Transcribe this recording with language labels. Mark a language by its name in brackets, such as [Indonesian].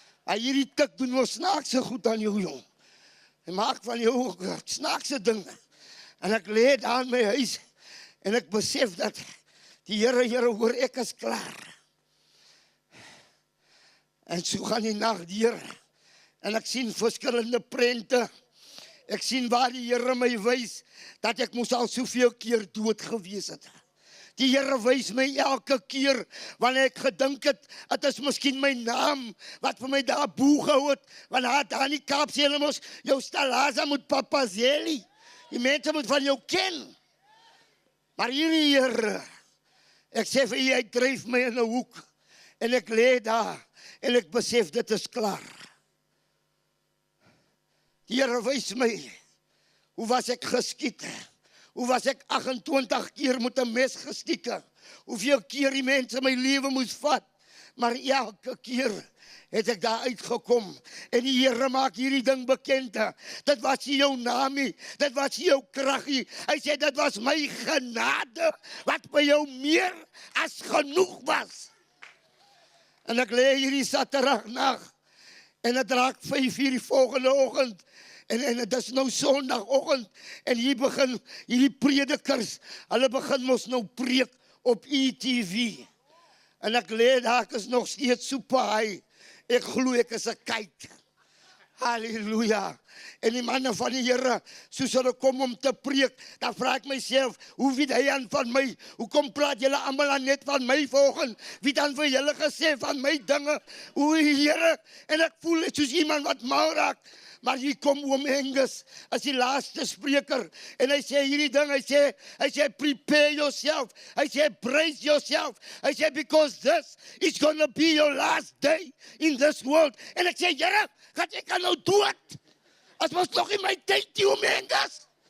[Afrikaans] Hierdie tik doen wel snaakse goed aan jou jong. Hy maak van jou snaakse dinge. En ek lê daar in my huis, en ek besef dat die Here hoor, ek is klaar. En so gaan die nag deur, en ek sien verskillende prente. Ek sien waar die Here my wys, dat ek moes al soveel keer dood gewees het. Die Here wys my elke keer, wanneer ek gedink het, het is miskien my naam, wat vir my daar boe gehou het, want daar in die Kaap sê hulle mos, jou stalaza moet papa zeli, die mense moet van jou ken. Maar hierdie Here, ek sê vir jy, hy dryf my in 'n hoek, en ek lê daar, en ek besef, dit is klaar. Die Here wys my, hoe was ek geskiet? Hoe was ek 28 keer met 'n mes gestiek? Hoeveel keer die mense my lewe moes vat? Maar elke keer het ek daar uitgekom. En die Here maak hierdie ding bekend. Dit was nie jou naam nie, dit was nie jou krag nie. Hy sê dit was my genade wat by jou meer as genoeg was. En ek lê hierdie Saterdag nag, en dit raak 5:00 die volgende oggend, en dit is nou Sondagoggend, en hier begin hierdie predikers, hulle begin mos nou preek op ETV, en ek lê daar, ek is nog steeds super high, ek glo ek is 'n kite. Halleluja. En die manne van die Here, soos hulle kom om te preek, dan vra ek myself, hoe weet hy aan van my? Hoekom praat julle almal aan net van my volgens? Wie dan vir julle gesê van my dinge? O Here, en ek voel soos iemand wat mal raak. Maar hier kom oom Angus as die laaste spreker, en hy sê hierdie ding, hy sê [English] prepare yourself, [Afrikaans] hy sê [English] brace yourself, [Afrikaans] hy sê [English] because this is gonna be your last day in this world. [Afrikaans] En ek sê, Here, gaat ek kan nou dood? As was nog in my tyd, die oom Angus.